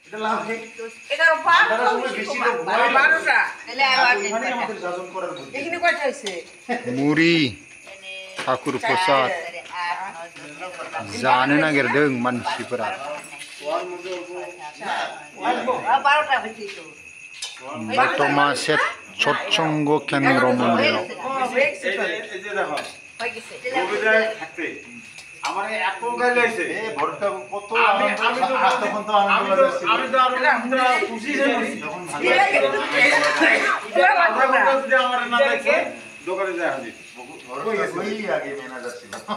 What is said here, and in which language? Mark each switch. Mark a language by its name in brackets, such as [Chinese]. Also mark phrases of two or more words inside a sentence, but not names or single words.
[Kok Borok] मुरी ठाकुर प्रसाद जानो नागिरदों मानसिफोरा बर्तमा सेट सत्संग केन्द्र मन्दिराव [Bangla] আমার এত গাল হইছে এ ভরটা কত আমি তো তখন তো আনন্দ লাগছে আমি তো আরো খুশি হইছি তখন ভালো যদি আমার না দেখে দোকানে যায় হাজির ওই আগে ম্যানেজার ছিল